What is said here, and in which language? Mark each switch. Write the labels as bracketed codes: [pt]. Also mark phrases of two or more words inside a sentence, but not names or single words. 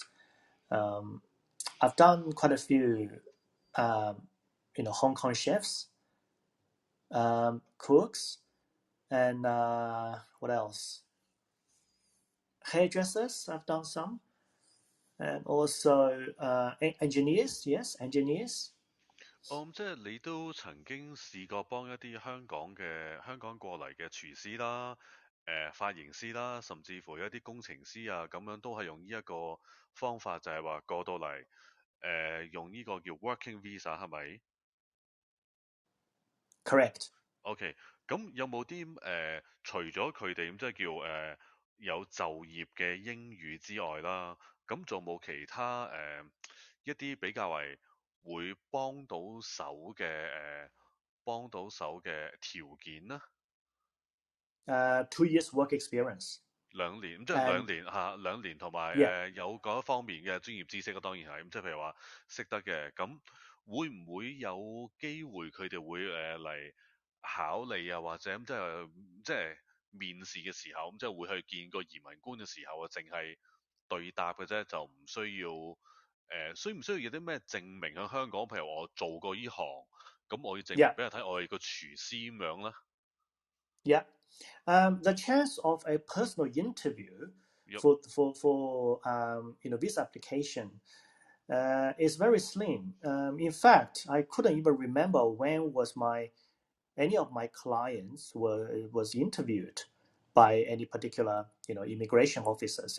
[en] I've done quite a few, Hong Kong chefs, cooks, and what else? Hairdressers, I've done some, and also engineers. Yes, engineers. [yue] 即係你都曾經試過幫一啲香港過嚟嘅廚師啦、髮型師啦，甚至乎一啲工程師啊，咁樣都係用呢一個方法，就係話過到嚟用呢個叫 [en] working visa [yue] 係咪 [en] ？Correct. [yue] OK， 咁有冇啲除咗佢哋咁即係叫有就業嘅英語之外啦，咁仲冇其他一啲比較為會幫到手嘅條件呢？ [en] 2 years work experience. [yue] 2 年，即係2年同埋有嗰一方面嘅專業知識，當然係咁，即係譬如話識得嘅，咁會唔會有機會佢哋會嚟考你啊，或者即係面試嘅時候，即係會去見個移民官嘅時候啊，淨係對答嘅啫，就唔需要需唔需要有啲咩證明喺香港？譬如我做過呢行，咁我要證明俾人睇，我係個廚師咁樣咧。 [en] Yeah. The chance of a personal interview for visa application is very slim. In fact, I couldn't even remember when was any of my clients was interviewed by any particular immigration officers.